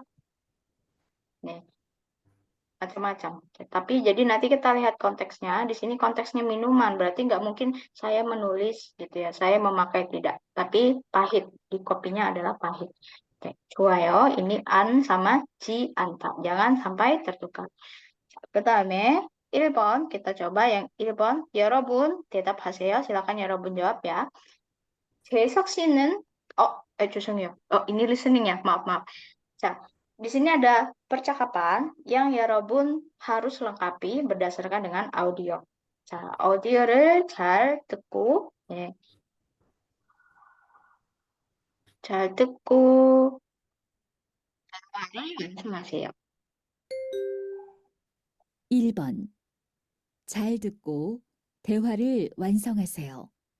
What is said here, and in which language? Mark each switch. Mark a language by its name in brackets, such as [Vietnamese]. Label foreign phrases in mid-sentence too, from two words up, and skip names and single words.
[Indonesian] Nih, macam-macam. Tapi jadi nanti kita lihat konteksnya. Di sini konteksnya minuman, berarti nggak mungkin saya menulis gitu ya. Saya memakai tidak, tapi pahit. Di kopinya adalah pahit. Oke, 좋아요. Ini an sama ji anta. Jangan sampai tertukar. 그다음에 1번 kita coba yang 1번. [Korean] 여러분 대답하세요. [Indonesian] silakan 여러분 jawab ya. [Korean] 재석 씨는 죄송해요. [Indonesian] ini listening ya. Maaf. 자, di sini ada percakapan yang 여러분 harus lengkapi berdasarkan dengan audio. [Korean] 자, 오디오를 잘 듣고, 예. 잘 듣고 대화를 완성하세요. 1번. 잘 듣고 대화를 완성하세요.